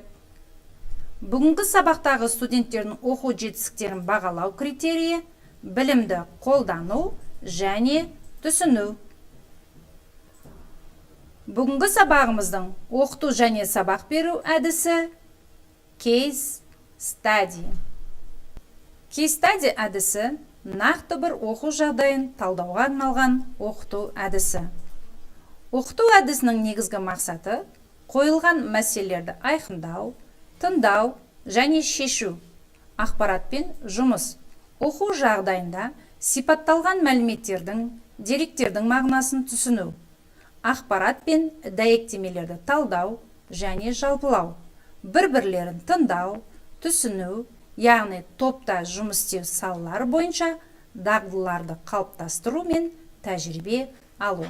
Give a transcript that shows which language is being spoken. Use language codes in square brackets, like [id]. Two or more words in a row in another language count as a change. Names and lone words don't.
[kk] Бүгінгі сабақтағы студенттердің оқу жетістіктерін бағалау критерийі, білімді қолдану және түсіну. Бүгінгі сабағымыздың оқыту және сабақ беру әдісі [en] case study. Case study [kk] әдісі нақты бір оқу жағдайын талдауға арналған оқыту әдісі. Оқыту әдісінің негізгі мақсаты қойылған мәселелерді айқындау, тыңдау және шешу, ақпаратпен жұмыс. Оқу жағдайында сипатталған мәліметтердің, деректердің мағынасын түсіну, ақпарат пен дәйектемелерді талдау және жалпылау, бір-бірлерін тыңдау, түсіну, яғни топта жұмыс істеу салалары бойынша дағдыларды қалыптастыру мен тәжірибе алу.